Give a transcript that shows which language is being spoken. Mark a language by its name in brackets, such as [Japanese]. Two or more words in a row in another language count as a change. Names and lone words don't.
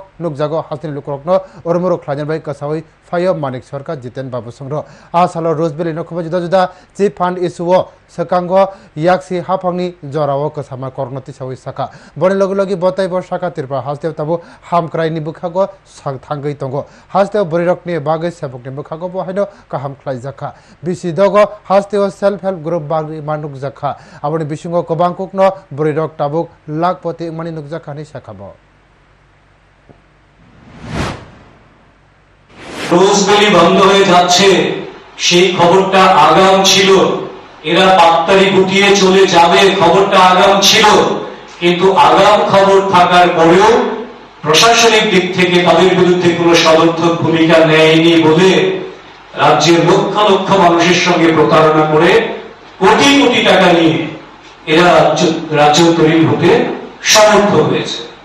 [Kok Borok] Nukjago Hastin Lukrokno Urumuro Klajan Bai Kasawi Fayo Manik Sarkar Jiten Babu Songro Asalo Rosebel Inokuba Juda Chip Fund Isuo Sekango Yaksi Hapangni Jorawo Kasama Kornoti Sawi Saka Bonilogi Botai Bo Shaka Tirpa Haste Tabu Ham Krai Nibukago Tangai Tongo Haste Borirokni Bagay Sepokni Bukago Bohino Kaham Klai Zaka Bisi Dogo Haste [English] Self Help Group [Kok Borok] Bagi Manuk Zaka Aboni Bishingo Kobangkuk no Borirok Tabuk Lakpoti Maninuk Zakani Shakabo [Bangla] রোজবেলি বন্ধ হয়ে যাচ্ছে সেই খবরটা আগাম ছিল এরা পাত্তারি গুটিয়ে চলে যাবে খবরটা আগাম ছিল কিন্তু আগাম খবর থাকার পরেও প্রশাসনিক দিক থেকে তাদের বিরুদ্ধে কোনো সদর্থক ভূমিকা নেয়নি বলে রাজ্যের লক্ষ লক্ষ মানুষের সঙ্গে প্রতারণা করে কোটি কোটি টাকা নিয়ে এরা রাজ্য তৈরি হতে সমর্থ হয়েছে